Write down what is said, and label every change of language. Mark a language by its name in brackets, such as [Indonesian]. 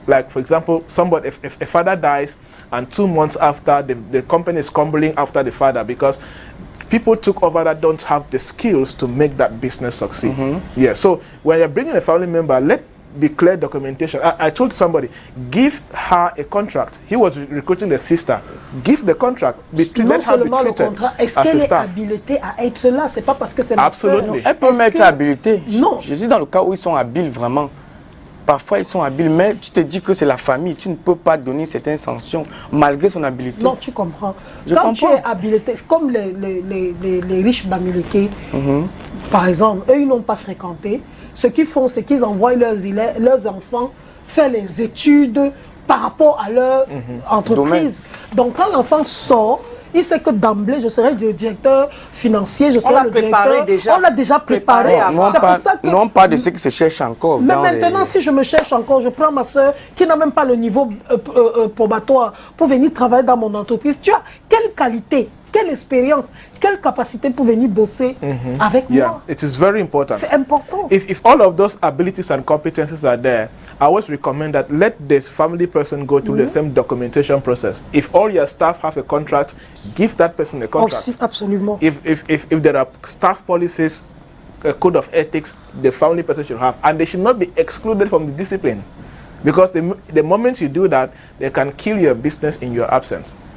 [English] Like, for example, if a father dies and 2 months after, the company is crumbling after the father because people took over that don't have the skills to make that business succeed. Yeah, so when you're bringing a family member, let be clear documentation. I told somebody, give her a contract. He was recruiting the sister. Give the contract. [French] Non seulement le contrat, est-ce qu'elle est habilitée à être là? C'est pas parce que c'est ma sœur. Elle peut mettre habilité. Non. Je dis dans le cas où ils sont habiles vraiment. Parfois ils sont habiles, mais tu te dis que c'est la famille. Tu ne peux pas donner certaines sanctions malgré son habileté. Non, tu comprends. Quand tu es habilité, c'est comme les riches bamileke, par exemple, eux ils n'ont pas fréquenté. Ce qu'ils font, c'est qu'ils envoient leurs enfants faire les études par rapport à leur entreprise. Donc, quand l'enfant sort, il sait que d'emblée, je serai le directeur financier, je serai le directeur. On l'a déjà préparé. C'est pour ça que... Non, pas de ceux qui se cherchent encore. Mais maintenant, si je me cherche encore, je prends ma soeur qui n'a même pas le niveau probatoire pour venir travailler dans mon entreprise. Tu as quelle qualité quelle expérience, quelle capacité pour venir bosser avec [English] Yeah, [French] moi. [English] it is very important. [French] C'est important. [English] If all of those abilities and competencies are there, I always recommend that let the family person go through the same documentation process. If all your staff have a contract, give that person a contract. [French] Aussi, absolument. [English] If there are staff policies, a code of ethics, the family person should have, and they should not be excluded from the discipline, because the moment you do that, they can kill your business in your absence.